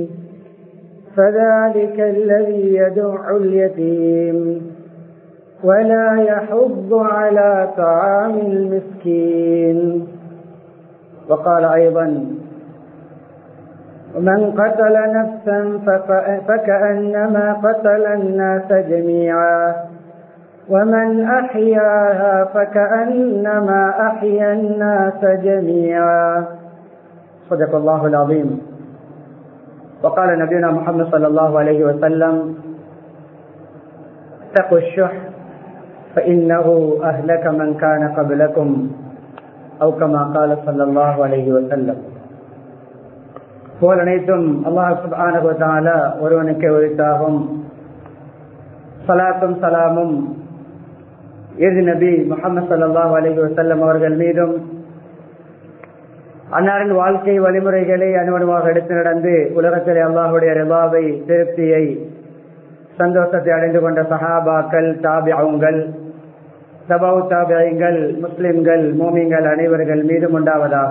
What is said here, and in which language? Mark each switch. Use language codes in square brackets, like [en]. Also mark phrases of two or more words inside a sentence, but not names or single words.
[ar] فذلك الذي يدع اليتيم ولا يحض على طعام المسكين وقال أيضا من قتل نفسا فكأنما قتل الناس جميعا ومن أحياها فكأنما أحيا الناس جميعا صدق الله العظيم. وقال نبينا محمد صلى الله عليه وسلم اتقوا الشح فإنه أهلك من كان قبلكم أو كما قال صلى الله عليه وسلم. [ta] புகழ் அனைத்தும் [ar] الله سبحانه وتعالى [ta] ஒருவனுக்கே உரித்தாகும். ஸலாத்தும் ஸலாமும் இறுதி நபி முஹம்மது [ar] صلى الله عليه وسلم [ta] அவர்கள் மீதும் அன்னாரின் வாழ்க்கை வழிமுறைகளை அனுமதியாக எடுத்து நடந்து உலகத்திலே அல்லாஹ்வுடைய ரிதாவை, திருப்தியை, சந்தோஷத்தை அடைந்து கொண்ட சஹாபாக்கள், தாபிஊன்கள், தபவு தாபிஈன்கள், முஸ்லிம்கள், மூமின்கள் அனைவர்கள் மீதும் உண்டாவதாக.